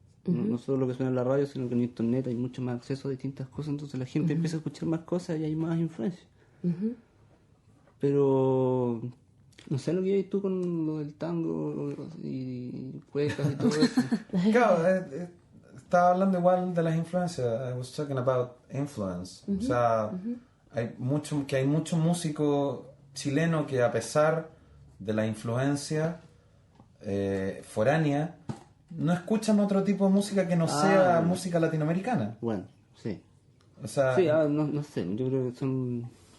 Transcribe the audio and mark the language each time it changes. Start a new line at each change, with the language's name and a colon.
Spanish: No solo lo que suena en la radio, sino que en internet hay mucho más acceso a distintas cosas, entonces la gente empieza a escuchar más cosas y hay más influencia. Pero no sé lo que hay tú con lo del tango y cuecas y todo eso. Claro, estaba hablando igual de las influencias.
English: I was talking about influence.
Spanish: O sea, hay mucho músico chileno que, a pesar de la influencia foránea, no escuchan otro tipo de música que no sea música latinoamericana. Bueno, sí. O sea, sí, no sé, yo creo que son...